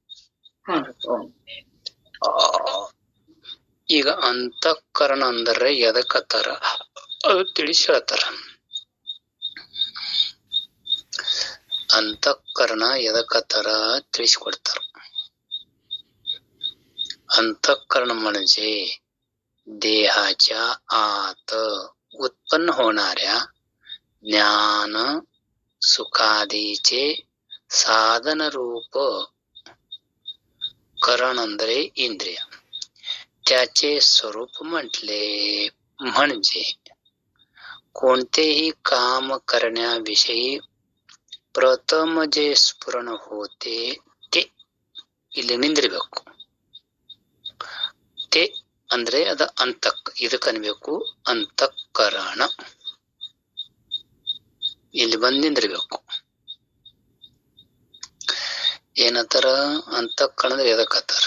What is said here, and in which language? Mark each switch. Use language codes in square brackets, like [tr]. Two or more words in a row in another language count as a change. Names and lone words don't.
[kn] ಈಗ ಅಂತಃಕರಣ ಅಂದ್ರೆ ಎದಕ್ಕತ್ತಾರ ಅದು ತಿಳಿಸಿ ಹೇಳ್ತಾರ. ಅಂತಃಕರಣ ಎದಕ್ಕತ್ತಾರ ತಿಳಿಸಿಕೊಡ್ತಾರ. [mr] अंतःकरण म्हणजे देहाच्या आत उत्पन्न होणाऱ्या ज्ञान सुखादीचे साधन रूप करण ಅಂದ್ರೆ इंद्रिय. त्याचे स्वरूप म्हटले म्हणजे कोणतेही काम करण्याविषयी प्रथम जे स्फुरण होते ते [kn] ಇಲ್ಲಿ ನಿಂದಿರಬೇಕು. ते ಅಂದ್ರೆ ಅದ ಇದಕ್ಕೆ ಅನ್ಬೇಕು ಅಂತಃಕರಣ. ಇಲ್ಲಿ ಬಂದ್ ನಿಂದಿರಬೇಕು. ಏನತ್ತರ ಅಂತಃಕರಣ ಎದಕ್ಕತ್ತಾರ?